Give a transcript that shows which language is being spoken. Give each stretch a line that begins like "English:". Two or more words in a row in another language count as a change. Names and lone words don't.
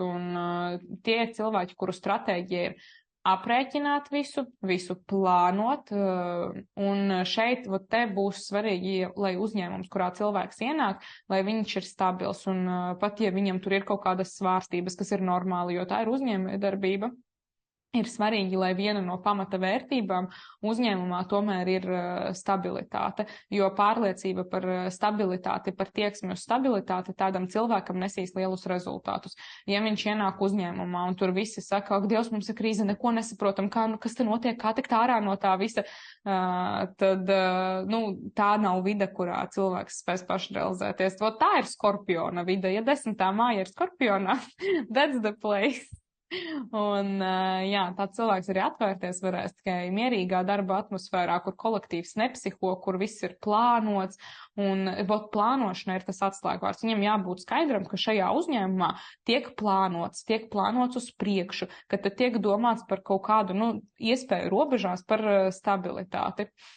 Latvian: Un tie ir cilvēki, kuru stratēģija ir aprēķināt visu plānot, un šeit te būs svarīgi, lai uzņēmums, kurā cilvēks ienāk, lai viņš ir stabils, un pat ja viņam tur ir kaut kādas svārstības, kas ir normāli, jo tā ir uzņēmējdarbība, ir svarīgi, lai viena no pamata vērtībām uzņēmumā tomēr ir stabilitāte, jo pārliecība par stabilitāti, par tieksmi uz stabilitāti tādam cilvēkam nesīs lielus rezultātus. Ja viņš ienāk uzņēmumā un tur visi saka, ak, Dievs, mums ir krīze, neko nesaprotam, kas te notiek, kā tikt ārā no tā visa, tad, tā nav vide, kurā cilvēks spēs pašrealizēties. Tā ir Skorpiona vide. Ja 10. māja ir Skorpionā,
English: that's the place.
Latvian: Un, tāds cilvēks arī atvērties varēs tikai mierīgā darba atmosfērā, kur kolektīvs nepsiho, kur viss ir plānots, un plānošana ir tas atslēgvārds. Viņam jābūt skaidram, ka šajā uzņēmumā tiek plānots uz priekšu, ka tad tiek domāts par kaut kādu, iespēju robežās par stabilitāti.